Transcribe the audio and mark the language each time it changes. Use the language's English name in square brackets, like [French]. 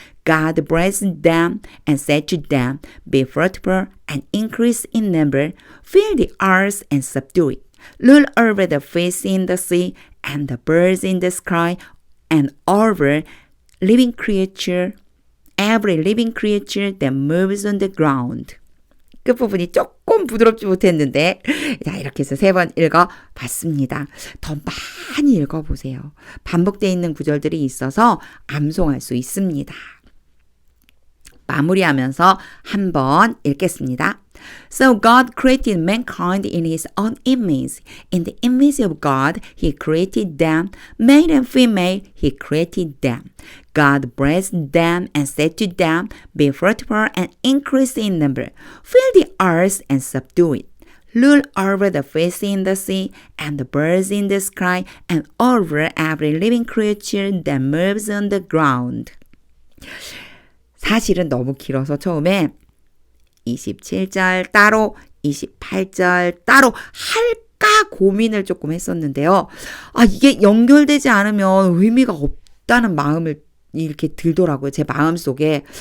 [English] God blessed them and said to them, Be fruitful and increase in number, fill the earth and subdue it. Rule over the fish in the sea and the birds in the sky and over living creature, every living creature that moves on the ground. [Korean] 끝부분이 조금 부드럽지 못했는데 자, 이렇게 해서 3번 읽어봤습니다. 더 많이 읽어보세요. 반복되어 있는 구절들이 있어서 암송할 수 있습니다. 마무리하면서 한번 읽겠습니다. [English] So God created mankind in his own image. In the image of God, he created them. Male and female, he created them. God blessed them and said to them, Be fruitful and increase in number. Fill the earth and subdue it. Rule over the fish in the sea and the birds in the sky and over every living creature that moves on the ground. [Korean] 사실은 너무 길어서 처음에 27절 따로 28절 따로 할까 고민을 조금 했었는데요. 이게 연결되지 않으면 의미가 없다는 마음을 이렇게 들더라고요. 제 마음속에.